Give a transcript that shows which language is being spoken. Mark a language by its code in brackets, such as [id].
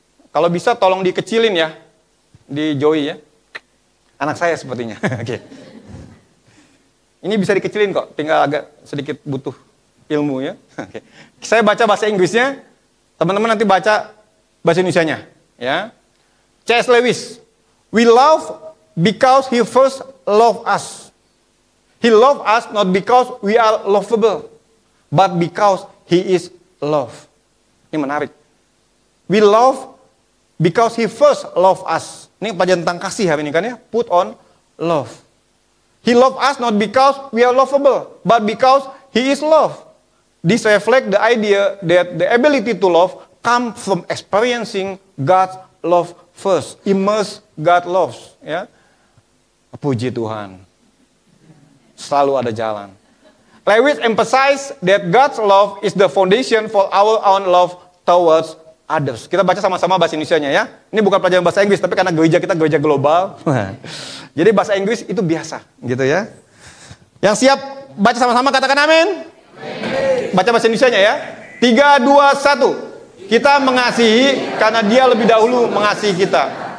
[id] Kalau bisa tolong dikecilin ya, di Joey ya. Anak saya sepertinya. Oke. Ini bisa dikecilin kok, tinggal agak sedikit butuh ilmu ya. Oke. Saya baca bahasa Inggrisnya, teman-teman nanti baca bahasa Indonesianya ya. [en] C.S. Lewis, we love because he first loved us. He loved us not because we are lovable, but because he is love. [id] Ini menarik. [en] We love because he first loved us. [id] Ini pelajaran tentang kasih hari ini kan ya. [en] Put on love. He loved us not because we are lovable, but because he is love. This reflects the idea that the ability to love comes from experiencing God's love first. Immerse God loves. [id] Ya. Puji Tuhan. Selalu ada jalan. [en] Lewis emphasize that God's love is the foundation for our own love towards others. [id] Kita baca sama-sama bahasa Indonesianya ya. Ini bukan pelajaran bahasa Inggris, tapi karena gereja kita gereja global. Jadi bahasa Inggris itu biasa, gitu ya. Yang siap baca sama-sama katakan amin. Baca bahasa Indonesianya ya. 3, 2, 1. Kita mengasihi karena dia lebih dahulu mengasihi kita.